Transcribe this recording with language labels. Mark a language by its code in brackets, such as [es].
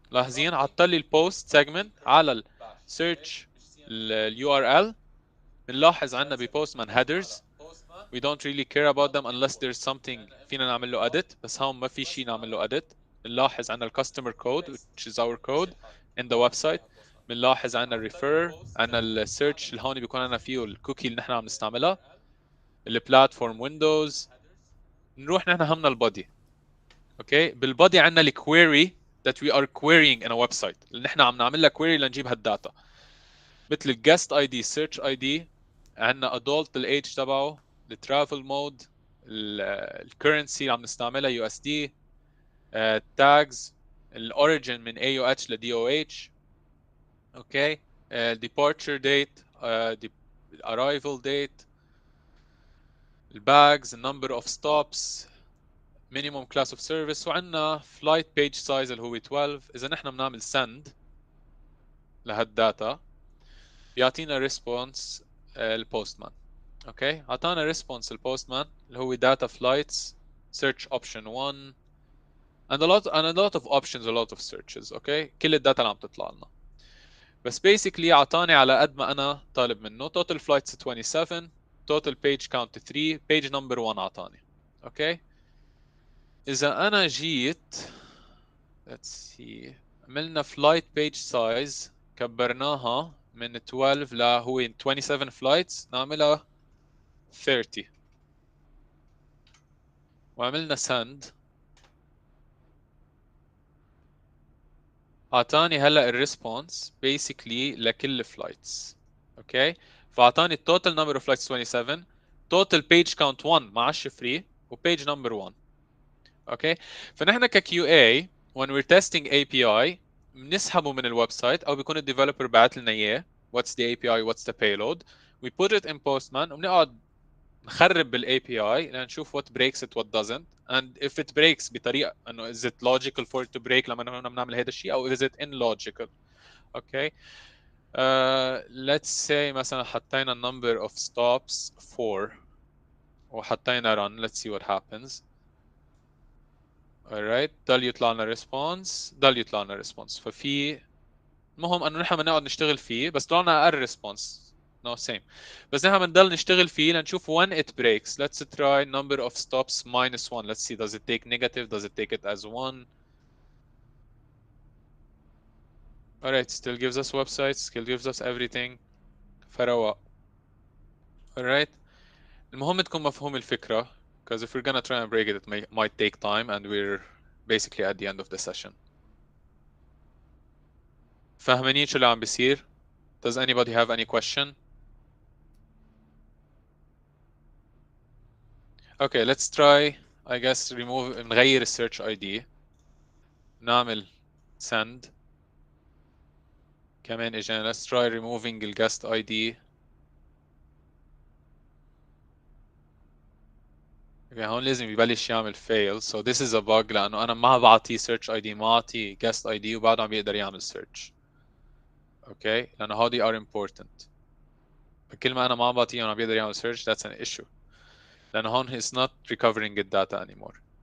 [ar] لاحظين عطل لي البوست سيجمنت على السيرش اليو ار ال. بنلاحظ عندنا ببوستمان [en] headers we don't really care about them unless there's something [ar] فينا نعمل له edit بس هون ما في شيء نعمل له edit. بنلاحظ عندنا الكاستمر code [en] which is our code in the website. [ar] بنلاحظ عندنا refer عندنا السيرش اللي هون بيكون عندنا فيه الكوكي اللي نحن عم نستعملها البلاتفورم ويندوز. نروح نحن همنا البودي. اوكي بالبودي عندنا الكويري [en] that we are querying in a website [ar] اللي نحن عم نعمل لها query لنجيب هالداتا مثل الجست اي دي سيرش اي دي عندنا adult الايج تبعه الترافل مود الكرنسي اللي عم نستعملها يو اس دي tags الاوريجن من اي او اتش لدي او اتش. [en] Okay departure date arrival date الباجز النمبر of stops minimum class of service وعندنا flight page size اللي هو 12. [ar] اذا نحن بنعمل send لهالداتا بيعطينا response البوستمان. اوكي اعطانا [en] response البوستمان اللي هو data flights search option 1 and a lot of options a lot of searches. [ar] اوكي كل الداتا اللي عم تطلع لنا بس basically اعطاني على قد ما انا طالب منه [en] total flights 27 total page count 3 page number 1 [ar] اعطاني. اوكي اذا انا جيت [en] let's see [ar] عملنا flight page size كبرناها من 12 لهو 27 flights نعملها 30 وعملنا send اعطاني هلا الريسبونس basically لكل flights. [en] Okay فاعطاني التوتال number of flights 27 total page count 1 مع الشفري وpage number 1. [ar] اوكي فنحن ككيو اي [en] when we're testing API [ar] بنسحبه من الويب سايت او بيكون الديفلوبر بعت لنا اياه [en] what's the API what's the payload we put it in Postman [ar] وبنقعد نخرب بالاي بي اي لنشوف [en] what breaks it what doesn't and if it breaks بطريقه انه is it logical for it to break [ar] لما نحن بنعمل هذا الشيء او [en] is it illogical. Okay let's say [ar] مثلا حطينا [en] number of stops 4 وحطينا run let's see what happens. [ar] alright ضل يطلع لنا response ففي المهم انه نحن بنقعد نشتغل فيه بس طلع لنا اقل response no same بس نحن بنضل نشتغل فيه لنشوف [en] when it breaks. let's try number of stops -1 let's see does it take negative does it take it as 1. alright still gives us websites still gives us everything [ar] فرواق. [en] alright [ar] المهم تكون مفهوم الفكرة [en] because if we're gonna try and break it it might take time and we're basically at the end of the session. [ar] فاهمين شو اللي عم بيصير؟ [en] Does anybody have any question? Okay, let's try I guess [ar] نغير السيرش ID نعمل send كمان اجينا [en] let's try removing الguest ID. [ar] okay, هون لازم يبلش يعمل fail [en] so this is a bug [ar] لأنه أنا ما بعطيه search ID ما بعطيه guest ID وبعده عم يقدر يعمل search. اوكي لانه هودي [en] are important. [ar] كل ما انا ما عم بعطيه عم بيقدر يعمل search [en] that's an issue [ar] لانه هون [en] he's not recovering the data anymore.